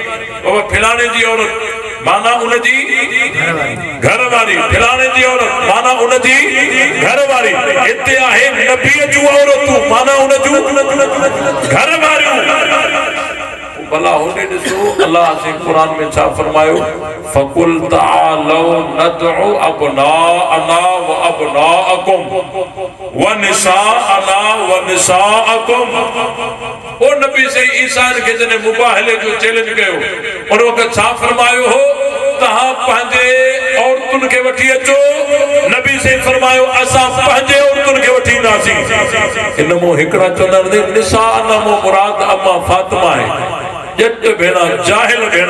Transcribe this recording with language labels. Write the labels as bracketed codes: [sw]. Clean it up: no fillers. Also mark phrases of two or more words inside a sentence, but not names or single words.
[sd] बाबा फिलाणे जी औरत माना उन जी घर वारी, फिलाणे जी औरत माना उन जी घर वारी। हिते आहे नबीअ जूं औरतूं माना उन जूं घर वारियूं। भला होॾे ॾिसो अल्लाह से क़ुरान में छा फरमायो, [ar] فقل تعالوا ندع أبناءنا و أبناءكم و نساءنا و نساءكم. [sd] ओ नबी से ईसा खे जॾहिं मुबाहले जो चैलेंज कयो उन वक़्तु छा फरमायो हो, तव्हां पंहिंजे औरतुनि खे वठी अचो। नबी से फरमायो असां पंहिंजे औरतुनि खे वठी ईंदासीं। इन मां हिकिड़ा चवंदा आहिनि निसाअना मां मुराद अम्मा फातिमा आहे, जट भेणा जाहिल भेणा।